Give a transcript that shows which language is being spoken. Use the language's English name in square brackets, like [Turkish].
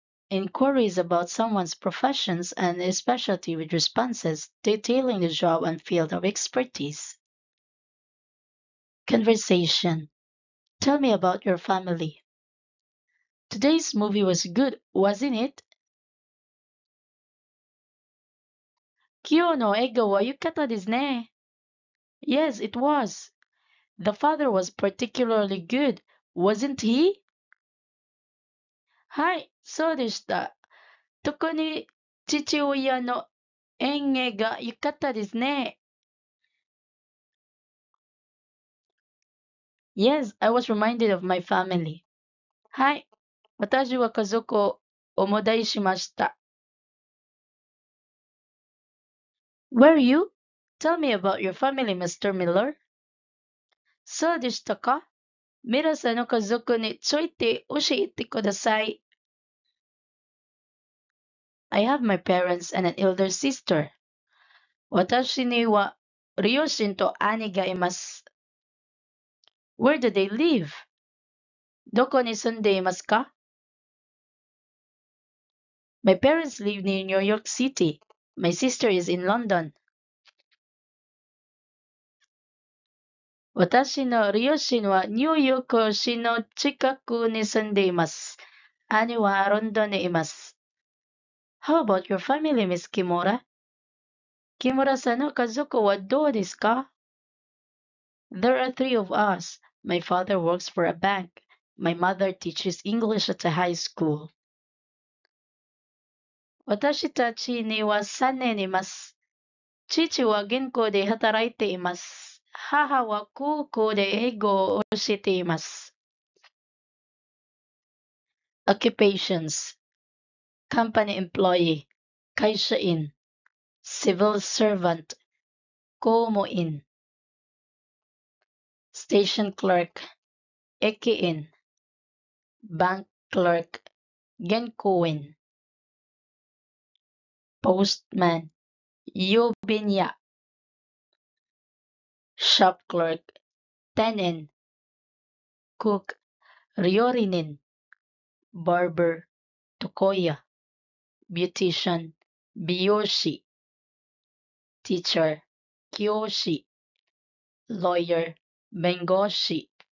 [English] Inquiries about someone's professions and a specialty with responses detailing the job and field of expertise. Conversation. Tell me about your family. Today's movie was good, wasn't it? [Japanese] 今日の映画は良かったですね。 [English] Yes, it was. The father was particularly good, wasn't he? [Japanese] はい、そうでした。特に父親の演技が良かったですね。 [English] Yes, I was reminded of my family. [Japanese] はい、私は家族を思い出しました。 [English] Were you? Tell me about your family, Mr. [Japanese] Miller. そうでしたか？ミラさんの家族について教えてください。 [English] I have my parents and an elder sister. [Japanese] 私には両親と兄がいます。 [English] Where do they live? [Japanese] どこに住んでいますか？ [English] My parents live near New York City. My sister is in London. [Japanese] 私の両親はニューヨーク市の近くに住んでいます。兄はロンドンにいます。 [English] How about your family, Miss Kimura? [Japanese] 木村さんの家族はどうですか？ [English] There are three of us. My father works for a bank. My mother teaches English at a high school. [Japanese] 私たちには3人います。父は銀行で働いています。母は高校で英語を教えています。 [English] Occupations. Company employee. 会社員。 Civil servant. 公務員。 Station clerk. 駅員。Bank clerk. [Japanese] 銀行員。Postman. [English] Yubinya, shop clerk, tenin, cook, ryorinin, barber, tokoya, beautician, biyoshi, teacher, kyoshi, lawyer, bengoshi,